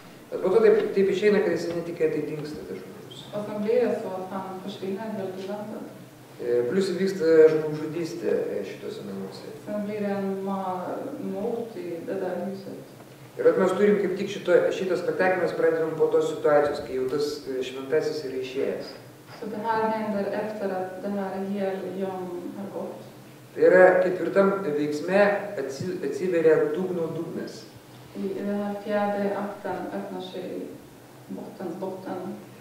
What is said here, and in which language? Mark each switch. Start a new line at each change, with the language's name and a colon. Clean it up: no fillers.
Lithuanian: Po to taip išeina, kad jis netikėtai dingsta tas žmogus.
Swedish: Och sen blir det så att han försvinner helt oväntat.
Lithuanian: Plius vyksta žmogžudystė šitose namuose.
Swedish: Sen blir det en mord i det där huset.
Lithuanian: Ir mes turim kaip tik šitą spektaklį mes pradedam po tos situacijos, kai jau tas šventasis yra išėjęs.
Swedish: Så det här händer efter att det här helgon har gått.
Lithuanian: Tai yra ketvirtam veiksme atsiveria dugno dugnas.
Swedish: I den här fjärde akten öppnar sig bottens botten.